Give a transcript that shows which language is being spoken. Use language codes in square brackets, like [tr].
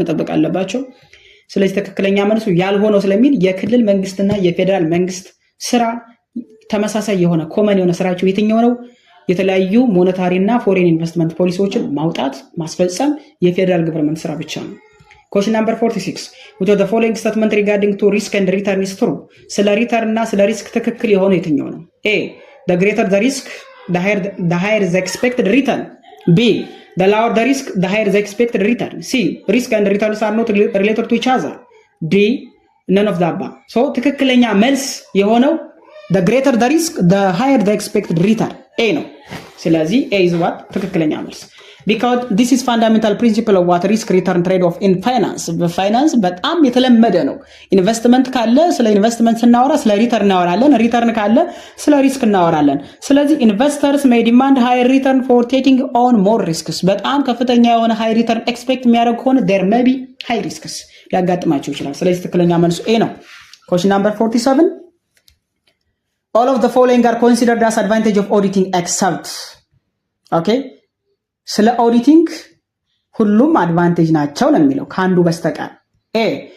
[am] መጠበቅ አለባቸው። ስለዚህ ትክክለኛ መልሱ ያልሆነው ስለሚል የክልል መንግስትና የፌደራል መንግስት ስራ ተመሳሳይ የሆነ ኮመን የሆነ ስራቸው የትኛው ነው? የተለያዩ ሞኔታሪ እና ፎሬን ኢንቨስትመንት ፖሊሲዎችን ማውጣት ማስፈጸም የፌደራል ገቨርንመንት ስራ ብቻ ነው። [en] Question number 46. Which of the following statement regarding to risk and return is true? [am] ስለ ሪተርን እና ስለ ሪስክ ትክክል የሆነ የትኛው ነው? [en] A. The greater the risk, the higher the expected return. B. The lower the risk, the higher the expected return. C. Risk and returns are not related to each other. D. None of the above. So [am] ትክክለኛ መልስ የሆነው [en] the greater the risk, the higher the expected return. [am] A ነው። ስለዚህ [en] A is what? [am] ትክክለኛ መልስ [en] because this is fundamental principle of what risk return trade off in finance. [am] በፋይናንስ በጣም የተለመደ ነው። ኢንቨስትመንት ካለ ስለ ኢንቨስትመንት ስናወራ ስለ ሪተርን እናወራለን። ሪተርን ካለ ስለ ሪስክ እናወራለን። ስለዚህ ኢንቨስተርስ [en] may demand higher return for taking on more risks. [am] በጣም ከፍተኛ የሆነ [en] high return expect [am] የሚያደርግ ከሆነ [en] there may be high risks [am] ሊያጋጥማቸው ይችላል። ስለዚህ ትክክለኛ መልሱ A ነው። [en] Question number 47. All of the following are considered as advantage of auditing except okay [am] ስለ ኦዲቲንግ ሁሉም አድቫንቴጅ ናቸው ነው የሚለው ከአንዱ በስተቀር [en] A.